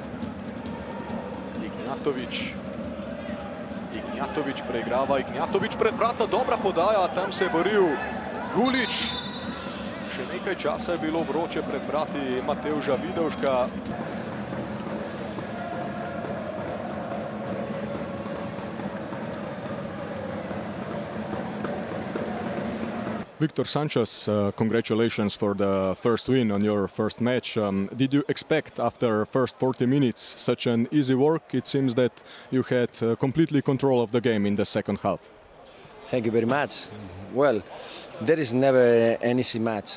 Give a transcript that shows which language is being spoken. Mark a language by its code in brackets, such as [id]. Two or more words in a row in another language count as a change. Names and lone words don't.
[sl] Ignjatović preigrava, Ignjatović pred vrata, dobra podaja, tam se je boril Gulič. Še nekaj časa je bilo vroče pred vrati Matevža Vidovška. [en] Viktor Sanchez, congratulations for the first win on your first match. Did you expect after first 40 minutes such an easy work? It seems that you had completely control of the game in the second half. Thank you very much. Well, there is never an easy match.